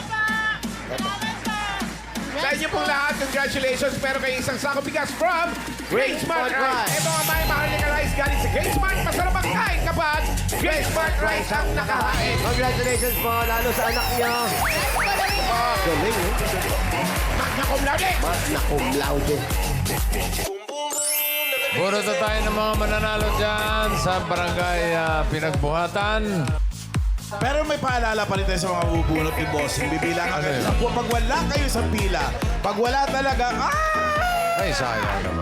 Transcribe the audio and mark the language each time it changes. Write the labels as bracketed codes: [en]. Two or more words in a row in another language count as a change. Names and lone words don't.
[tl] Sa inyo pong lahat, congratulations. Pero kayo isang sako bigas from Great Smart Rice. Ito ang may mahalika rice galing sa Great Smart. Masarap ang kain kapag Great Smart Rice ang nakahain. Congratulations po, lalo sa anak niyo. Galing eh. [la] Magna cum laude. Magna cum laude. [tl] Puro na tayo ng mga mananalo dyan sa barangay Pinagbuhatan. Pero may paalala pa rin tayo sa mga bubunot ni Bossing. Bibilang Ano agad. yun? Pag wala kayo sa pila, pag wala talaga, Ay, sayang naman.